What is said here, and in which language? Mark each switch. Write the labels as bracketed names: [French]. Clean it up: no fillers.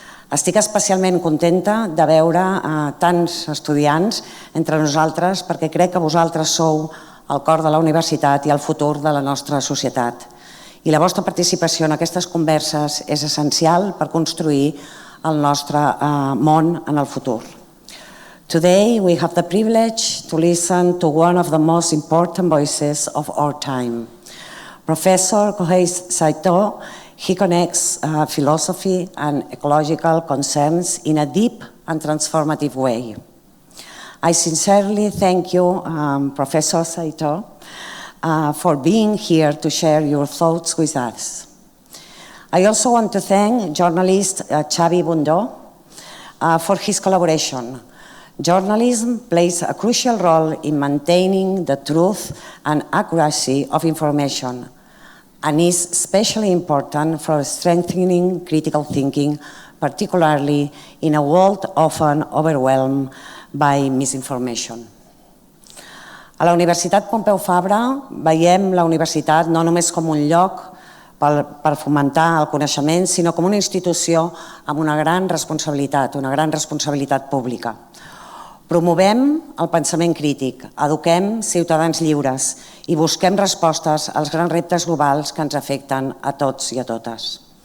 [Catalan] Estic especialment contenta de veure tants estudiants entre nosaltres perquè crec que vosaltres sou el cor de la universitat i el futur de la nostra societat. I la vostra participació en aquestes converses és essencial per construir el nostre món en el futur. [English] Today we have the privilege to listen to one of the most important voices of our time. Professor Kohei Saito, he connects philosophy and ecological concerns in a deep and transformative way. I sincerely thank you, Professor Saito, for being here to share your thoughts with us. I also want to thank journalist Xavi Bundó for his collaboration. Journalism plays a crucial role in maintaining the truth and accuracy of information, and is especially important for strengthening critical thinking, particularly in a world often overwhelmed by misinformation. [Catalan] A la Universitat Pompeu Fabra veiem la universitat no només com un lloc per fomentar el coneixement, sinó com una institució amb una gran responsabilitat pública. Promovem el pensament crític, eduquem ciutadans lliures i busquem respostes als grans reptes globals que ens afecten a tots i a totes.